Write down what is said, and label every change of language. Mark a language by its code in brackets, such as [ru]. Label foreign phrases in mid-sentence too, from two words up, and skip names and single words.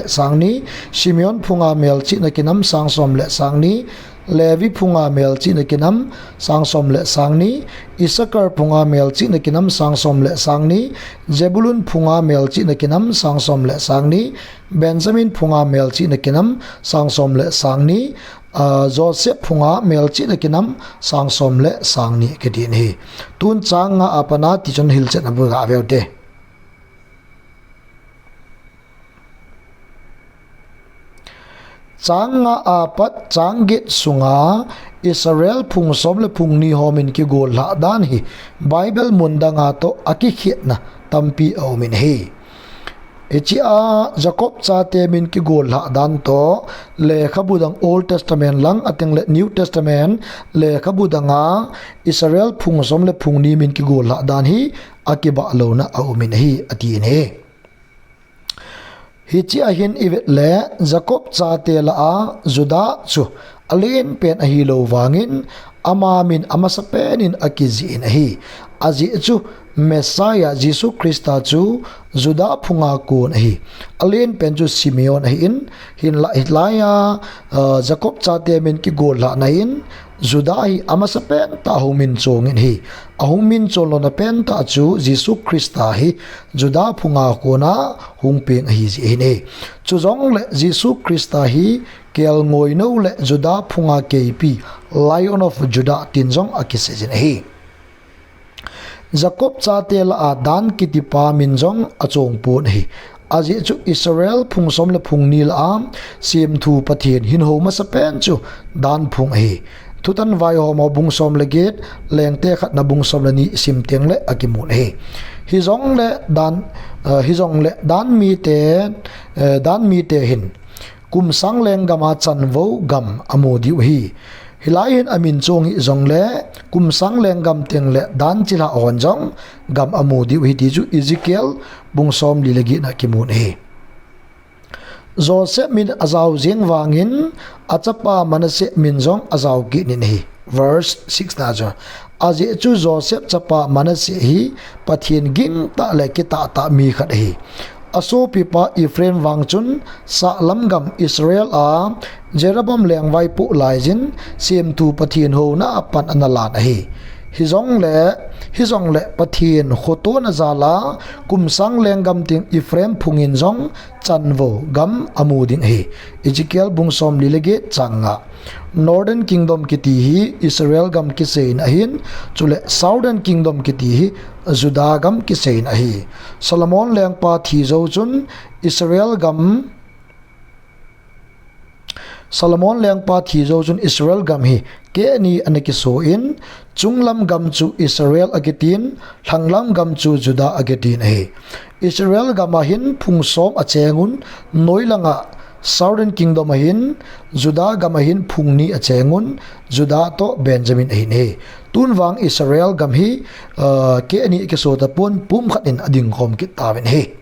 [tcz] sangni Simeon phunga melchi na kinam sangsom le sangni Levi phunga melchi na kinam sangsom le sangni Isakar phunga melchi na kinam sangsom le sangni Zebulun phunga melchi na kinam sangsom le sangni Benjamin phunga melchi na kinam sangsom le sangni Joseph phunga melchi na kinam sangsom le sangni kedin hi tun changa apana ti chon hil chen abu ga veute changa apat changgit sunga Israel phung som le phung ni homin ki gol la dan hi Bible munda nga to aki khit na tampi aumin hi Echia Jacob cha te min ki gol la dan to le khabudang [en] Old Testament [tcz] lang ating le [en] New Testament [tcz] le khabudanga Israel phung som le phung ni min ki gol la dan hi akiba lo na aumin hi atin he Hichi ahin ivet le Jacob cha te la a Juda chu alin pen a hi lo wangin ama min amasapenin akizin hi aji chu Messiah Jesus Christa chu Juda phunga kun hi alin pen chu Simeon hi in hin la hitlaya Jacob cha te min ki gol la na in Juda hi amasapen ta humin chongin hi ahumin cholo na pen ta chu Jesus Christa hi Juda phunga kona hungpeng hi ji ne chu jong le Jesus Christa hi kel ngoi no le Juda phunga kepi [en] Lion of Judah [tcz] tinjong akisejin hi Jacob cha te la a dan kitipa minjong achong pun hi aji chu Israel phung som le phung nil am sim thu pathin hin ho ma sa pen chu dan phung hi thutan vai ho ma bung som le get leng te khat na bung som le ni sim teng le akimun hi hi jong le dan mi te hin kum sang leng gama chan vo gam amodi hi hilai hin amin chong hi jong le kum sang leng gam teng le dan chila on jong gam amodi hi ti chu Ezekiel bung som li legi na kimun hi Joseph min azau jeng wangin achapa Manase min jong azau ki nin hi verse 6 na jo aje chu Joseph chapa Manase hi pathin ging ta le ki ta mi khat hi aso pipa Ephraim wangchun sa lamgam Israel a Jeroboam lengwai pu laijin sim tu pathin ho na apan analan hi hizong le pathin khoto na zala kumsang lengam ting Ephraim phungin jong chanwo gam amuding hi Ezekiel bungsom lilege changa [en] Northern Kingdom [tcz] kiti hi Israel gam kisein ahin chule [en] Southern Kingdom [tcz] kiti hi Judah gam kisein ahi Solomon lengpa thi zo chun Israel gam Israel gam hi ke ni anaki so in chunglam gam chu Israel agetin thanglam gam chu Judah agetin hi Israel gam hin phungsom achengun noilanga [en] Southern Kingdom [tcz] ahin Judah gam hin phungni achengun Judah to Benjamin ahin hi tunwang Israel gam hi ke ni ke so ta pun pum khatin ading khom ki tawen hi